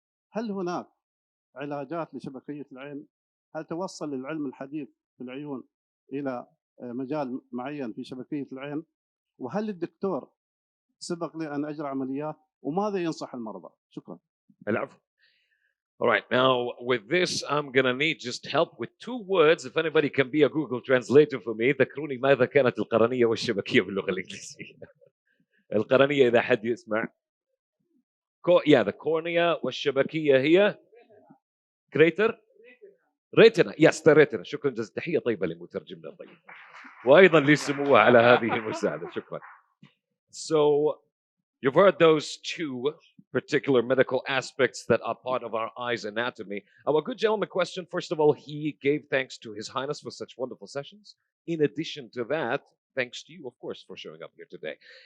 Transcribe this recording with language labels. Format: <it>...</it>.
<ar>هل هناك علاجات لشبكية العين؟ هل توصل العلم الحديث في العيون الى مجال معين في شبكية العين؟ وهل الدكتور سبق لي أن أجرى عمليات وماذا ينصح المرضى؟ شكرا. العفو.</ar> <en>All right, now with this I'm gonna need just help with 2 words. If anybody can be a Google translator for me.</en> <ar>ذكروني ماذا كانت القرنية والشبكية باللغة الإنجليزية. القرنية إذا حد يسمع.</ar> <en>the cornea</en> <ar>والشبكية هي</ar> <en>crater.</en> <ar>ريتنا.</ar> <en>Yes, the retina.</en> <ar>شكرا جزيلا. تحية طيبة لمترجمنا الطيب. وأيضا لسموه على هذه المساعدة. شكرا.</ar> <en>So you've heard those 2 particular medical aspects that are part of our eye's anatomy. Our good gentleman question, first of all, he gave thanks to His Highness for such wonderful sessions. In addition to that, thanks to you, of course, for showing up here today.</en>